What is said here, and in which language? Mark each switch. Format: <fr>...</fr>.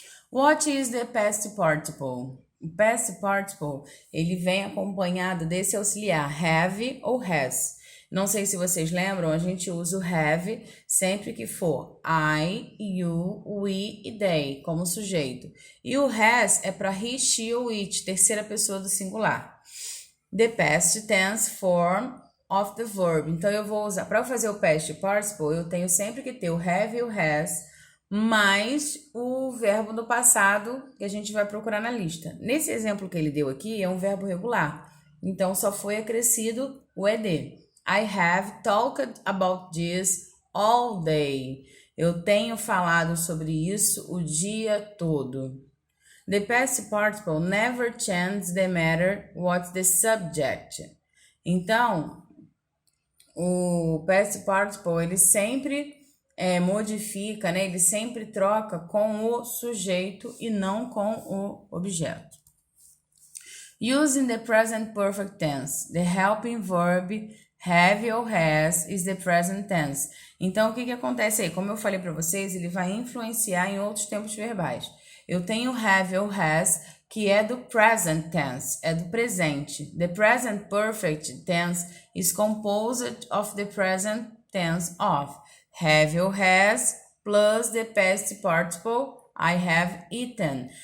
<en>What is the past participle?</en> <pt>O past participle, ele vem acompanhado desse auxiliar have ou has. Não sei se vocês lembram, a gente usa o have sempre que for I, you, we e they como sujeito. E o has é para he, she ou it, terceira pessoa do singular.</pt> <en>The past tense form of the verb.</en> <pt>Então eu vou usar, para fazer o past participle, eu tenho sempre que ter o have e o has mais o verbo do passado que a gente vai procurar na lista. Nesse exemplo que ele deu aqui, é um verbo regular. Então, só foi acrescido o ed.</pt> <en>I have talked about this all day.</en> <pt>Eu tenho falado sobre isso o dia todo.</pt> <en>The past participle never changes the matter what's the subject.</en> <pt>Então, o past participle, ele sempre modifica, né? Ele sempre troca com o sujeito e não com o objeto.</pt> <en>Using the present perfect tense, the helping verb have or has is the present tense.</en> <pt>Então, o que acontece aí? Como eu falei para vocês, ele vai influenciar em outros tempos verbais. Eu tenho have ou has, que é do present tense, é do presente.</pt> <en>The present perfect tense is composed of the present tense of have or has plus the past participle I have eaten.</en>